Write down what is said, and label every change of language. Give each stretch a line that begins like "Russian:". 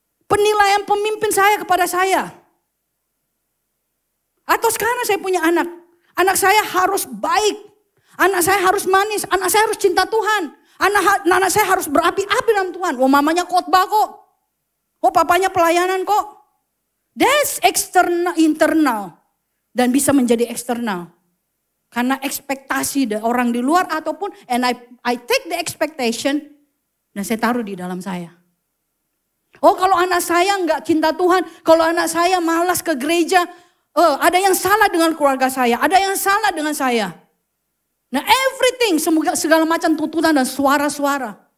Indonesian: Penilaian pemimpin saya kepada saya. Atau sekarang saya punya anak. Anak saya harus baik. Anak saya harus manis. Anak saya harus cinta Tuhan. Anak saya harus berapi-api dalam Tuhan. Oh mamanya khotbah kok. Oh papanya pelayanan kok.
English: That's external, internal.
Indonesian: Dan bisa menjadi eksternal. Karena ekspektasi orang di luar ataupun.
English: And I take the expectation.
Indonesian: Dan saya taruh di dalam saya. Oh kalau anak saya enggak cinta Tuhan. Kalau anak saya malas ke gereja. Ada yang salah dengan keluarga saya. Ada yang salah dengan saya. Nah everything. Segala macam tuntutan dan suara-suara.